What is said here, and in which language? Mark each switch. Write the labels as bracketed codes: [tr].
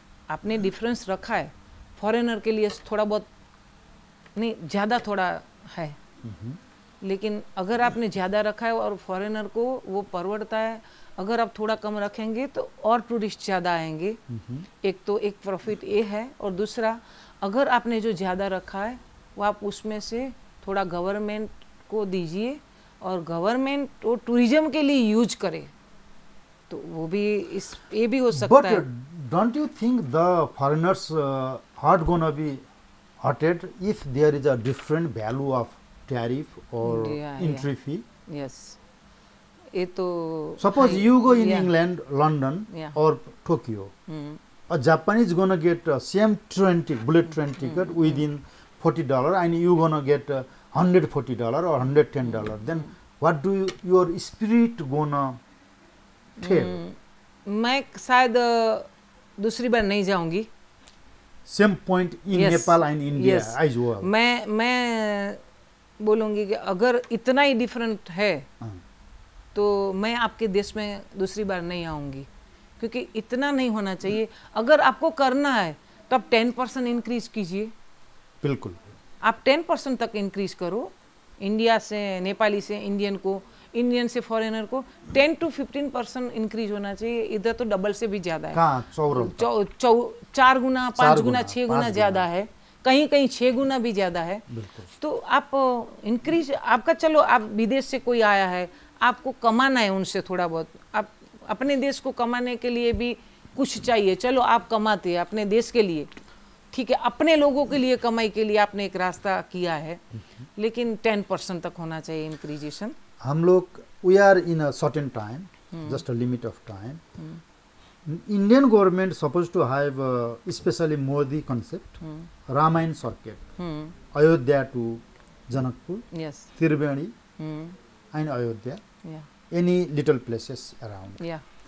[hi] आपने डिफरेंस रखा है, फॉरेनर के लिए थोड़ा बहुत नहीं, ज़्यादा थोड़ा है, लेकिन अगर आपने ज़्यादा रखा है और फॉरेनर को वो परवड़ता है, अगर आप थोड़ा कम रखेंगे तो और टूरिस्ट ज़्यादा आएंगे. एक तो एक प्रॉफिट ये है, और दूसरा अगर आपने जो ज़्यादा रखा है वो आप उसमें से थोड़ा गवर्नमेंट को दीजिए और गवर्नमेंट वो टूरिज्म के लिए यूज करे, तो वो भी ये भी हो सकता है. [en] But don't you think the foreigners heart gonna be hurted if there is a different value of tariff or entry fee? Yes. [hi] ये तो [en] suppose you go in England, London or Tokyo, a Japanese gonna get same bullet train ticket within $40 and you gonna get $140 or $110. Then what do your spirit gonna tell? [hi] मैं शायद दूसरी बार नहीं जाऊंगी. [en] Same point in Nepal and India as well. [hi] मैं बोलूँगी कि अगर इतना ही डिफरेंट है तो मैं आपके देश में दूसरी बार नहीं आऊँगी, क्योंकि इतना नहीं होना चाहिए. अगर आपको करना है तो आप 10% इंक्रीज कीजिए. बिल्कुल. आप 10% तक इंक्रीज करो. इंडिया से नेपाली से इंडियन को, इंडियन से फॉरेनर को 10 to 15% इंक्रीज होना चाहिए. इधर तो डबल से भी ज़्यादा है. 4 गुना 5 गुना 6 गुना ज़्यादा है, कहीं कहीं 6 गुना भी ज़्यादा है. तो आप इंक्रीज आपका, चलो आप विदेश से कोई आया है, आपको कमाना है उनसे थोड़ा बहुत, आप अपने देश को कमाने के लिए भी कुछ चाहिए, चलो आप कमाते हैं अपने देश के लिए, ठीक है, अपने लोगों के लिए कमाई के लिए आपने एक रास्ता किया है, लेकिन 10% तक होना चाहिए इंक्रीजेशन. हम लोग [en] we are in a certain time, just a limit of time. Indian government supposed to have especially Modi concept, Ramayan circuit, Ayodhya to Janakpur, Tirubani and Ayodhya, any little places around.